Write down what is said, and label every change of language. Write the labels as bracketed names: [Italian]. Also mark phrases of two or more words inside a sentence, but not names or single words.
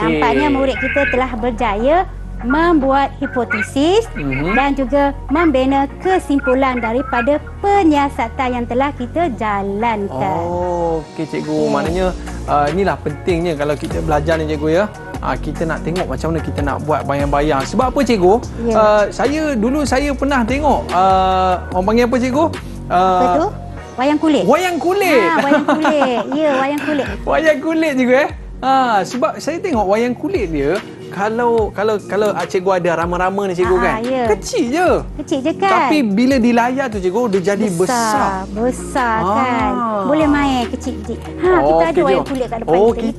[Malay] Nampaknya murid kita telah berjaya membuat hipotesis dan juga membina kesimpulan daripada penyiasatan yang telah kita jalankan. Okey cikgu. Maknanya inilah pentingnya kalau kita belajar ni cikgu ya. Kita nak tengok macam mana kita nak buat bayang-bayang. Sebab apa cikgu? Saya pernah tengok orang panggil apa cikgu? Apa tu? Wayang kulit. Wayang kulit. Wayang kulit. Ya, wayang kulit. Wayang kulit juga sebab saya tengok wayang kulit dia kalau cikgu ada rama-rama ni cikgu kan. Ya. Kecil je. Kecil je kan? Tapi bila di layar tu cikgu dia jadi besar. Besar kan. Boleh main kecil-kecil. Kita ada wayang kulit kat depan kita ni